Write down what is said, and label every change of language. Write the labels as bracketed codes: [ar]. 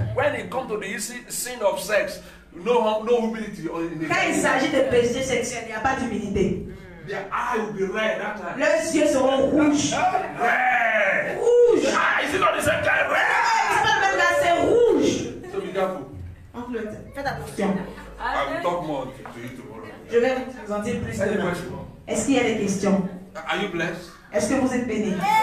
[en] When it comes to the sin of sex, no humility in the [fr] Quand il s'agit de péché sexuel, il n'y a pas d'humilité. [en] their eye will be red that time. [fr] Leurs yeux seront rouges. [en] Red. [fr] Rouges. [en] Ah, is it not the same guy? Red. [fr] C'est pas le même gars, c'est rouge. [en] So be careful. [fr] Faites attention. [en] I will talk more to you tomorrow. [fr] Je vais vous en dire plus [en] Any [fr] demain. [en] question? [fr] Est-ce qu'il y a des questions? [en] Are you blessed? [fr] Est-ce que vous êtes bénis?